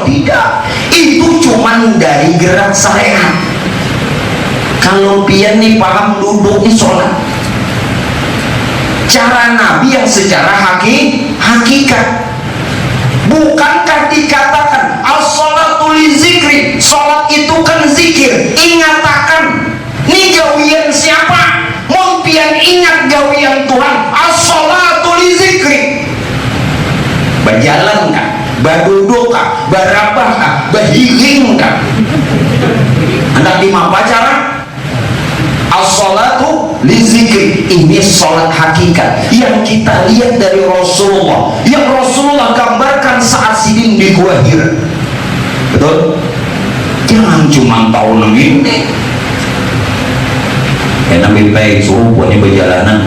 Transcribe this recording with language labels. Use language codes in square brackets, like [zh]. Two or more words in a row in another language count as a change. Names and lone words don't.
[id] Tidak. Itu cuma dari gerak syariat. Kalau pian nih paham duduk nih sholat. Cara Nabi yang secara hakikat. Bukankah dikatakan [ar] as-sholatu li zikri, [id] sholat itu kan zikir, ingatakan. [bjn] Ini gawian siapa? Mau pian ingat gawian Tuhan. [ar] As-sholatu li zikri. [id] Berjalan kah? [bjn] Baduduk kah? Barabah kah? Berhiling kah? Hendak dimapa cara? [ar] As-sholatu li zikri. [id] Ini sholat hakikat yang kita lihat dari Rasulullah, yang Rasulullah gambarkan saat sidin di Gua Hira. Betul? Jangan cuma tahu ini. Nabi baik suruh buat ini perjalanan.